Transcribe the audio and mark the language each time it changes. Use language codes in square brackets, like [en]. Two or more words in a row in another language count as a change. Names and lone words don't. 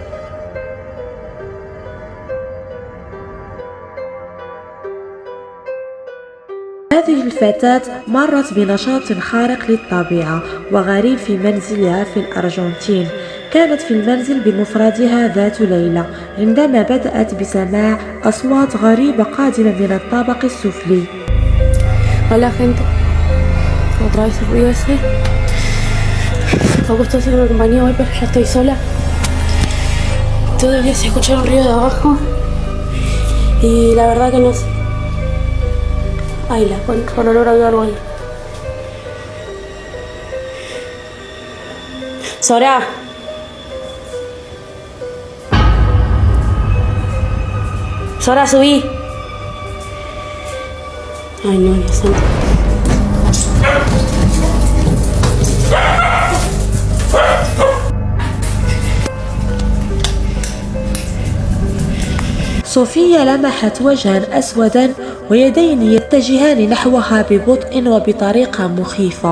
[ar] هذه الفتاة مرت بنشاط خارق للطبيعة وغريب في منزلها في الأرجنتين. كانت في المنزل بمفردها ذات ليلة عندما بدأت بسماع أصوات غريبة قادمة من الطابق السفلي. [es] Hola gente, otra vez el ruido ese. Me gusta hacer una compañía hoy, pero ya estoy sola. Todo el día se escucha un ruido de abajo y la verdad que no sé. Ay, la contra, olor a algo ahí. Sora. Sora, subí. Ay, no, Dios santo. [ar] صوفيا لمحت وجها أسودا ويدين يتجهان نحوها ببطء وبطريقة مخيفة.